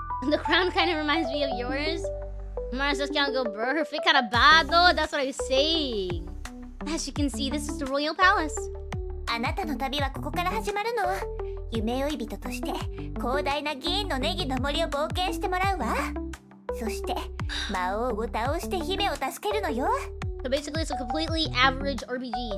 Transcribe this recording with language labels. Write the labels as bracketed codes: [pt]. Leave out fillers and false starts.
[en] The crown kind of reminds me of yours. Mars just can't go, bro. Her fit kind of bad though. That's what I was saying. As you can see, this is the royal palace. [ja] あなたの旅はここから始まるの。夢追い人として広大な銀のネギの森を冒険してもらうわ。そして魔王を倒して姫を助けるのよ。 [en] So basically, it's a completely average RPG.